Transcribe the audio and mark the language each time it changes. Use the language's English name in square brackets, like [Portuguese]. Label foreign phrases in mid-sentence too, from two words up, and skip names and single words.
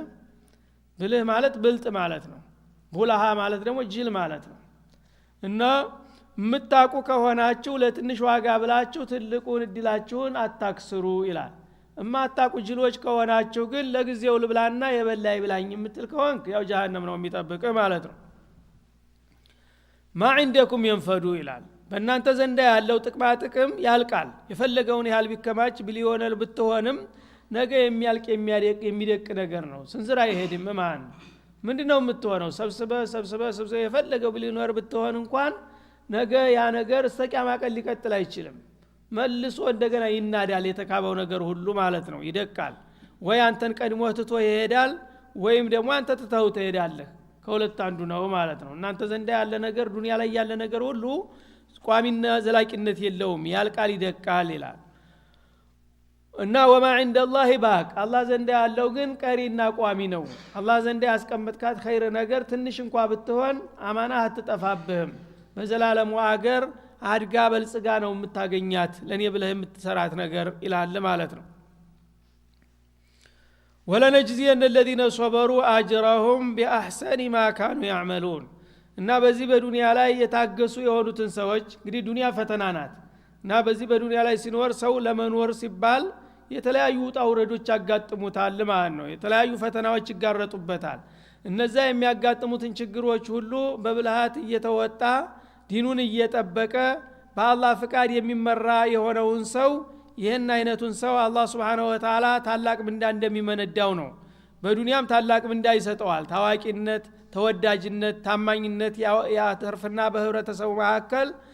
[Amharic] ብልህ ማለት ብልጥ ማለት ነው። ቡልሃ ማለት ደግሞ ጅል ማለት ነው። እና የምታውቁ ከሆናችሁ ለትንሽ ዋጋ ብላችሁ ትልቁን እድላችሁን አታክስሩ ይላል። እማታቁ ጅሎች ከሆናችሁ ግን ለጊዜው ልብላና የበላይ ብላኝ የምትል ከሆንክ ያው ጀሃነም ነው የሚጠብቅ ማለት ነው። [Arabic] ما عندكم ينفد [Amharic] ይላል። በእናንተ ዘንዳ ያለው ጥቅማ ጥቅም ያልቃል። የፈለገውን ያህል ቢከማች ቢሊዮነር ብትሆንም ነገ የሚያልቅ የሚደቅ ነገር ነው። ስንዝር አይሄድም ማን ምንድነው የምትሆነው? ሰብስበ የፈለገው ቢሊዮነር ብትሆን እንኳን ነገ ያ ነገር እስከ ቂያማ ቀን ሊቀጥል አይችልም። መልሶ እንደገና ይናዳል የተካበው ነገር ሁሉ ማለት ነው። ይደቃል። ወይ አንተን ቀድሞ ትቶ ይሄዳል ወይም ደግሞ አንተ ትተው ትሄዳለህ። ከሁለት አንዱ ነው ማለት ነው። እናንተ ዘንዳ ያለ ነገር ዱንያ ላይ ያለ ነገር ሁሉ ቋሚና ዘላቂነት የለውም፣ ያልቃል፣ ይደቃል ይላል። እና [Arabic] وما عند الله باق [Amharic] አላህ ዘንዳ ያለው ግን ቀሪና ቋሚ ነው። አላህ ዘንዳ ያስቀመጥካት ኸይር ነገር ትንሽ እንኳን ብትሆን አማና አትጠፋብህም። በዘላለሙ አገር አድጋ በልጽጋ ነው የምታገኛት ለኔ ብለህ የምትሰራት ነገር ይላል ማለት ነው። [Arabic] ولنجزين الذين صبروا أجرهم بأحسن ما كانوا يعملون [Amharic] እና በዚህ በዱንያ ላይ የታገሱ የሆኑትን ሰዎች እንግዲህ ዱንያ ፈተና ናት እና በዚህ በዱንያ ላይ ሲኖር ሰው ለመኖር ሲባል የተለያዩ ውጣ ውረዶች ያጋጥሙታል ማለት ነው። የተለያዩ ፈተናዎች ይጋረጡበታል። እነዛ የሚያጋጥሙትን ችግሮች ሁሉ በብልሃት እየተወጣ ዲኑን እየጠበቀ በአላህ ፍቃድ የሚመራ የሆነውን ሰው ይህን አይነቱን ሰው አላህ [Arabic] سبحانه وتعالى [Amharic] ታላቅ ምንዳ እንደሚመነዳው ነው። በዱንያም ታላቅ ምንዳ ይሰጠዋል። ታዋቂነት፣ ተወዳጅነት፣ ታማኝነት ያተርፍና በህብረተሰቡ መካከል